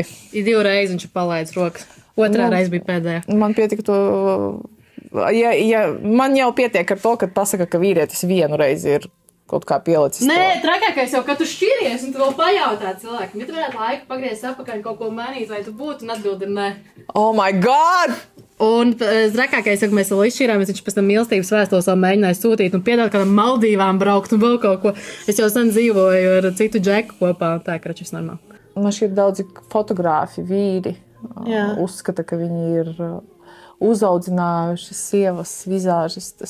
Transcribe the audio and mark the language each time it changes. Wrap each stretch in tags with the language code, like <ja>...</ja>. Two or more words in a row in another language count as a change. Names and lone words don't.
<lv>Ir 2 reizes viņš palaidis rokas. Otrā reize bija pēdējā. Man pietika to... man jau pietiek ar to, ka pasaka, ka vīrietis vienu reizi ir kaut kā pielicis. Nē, trakākais jau, ka tu šķiries un tu vēl pajautā cilvēkam. Ja tu varētu laiku pagriezties apakaļ kaut ko mainīt, vai tu būtu un atbildi nē.</lv> <en>Oh my God!</en> <lv>Un trakākais, ja mēs vēl izšķirāmies, viņš pēc tam mīlestības vēstules vēl mēģināja sūtīt un piedāvāt kādam Maldīvām braukt un vēl kaut ko. Es jau sen dzīvoju ar citu džeku kopā, tā ka račis normāli. Man šķiet daudzi fotogrāfi, vīri uzskata, ka viņi ir uzaudzinājuši sievas vizāžistas.</lv>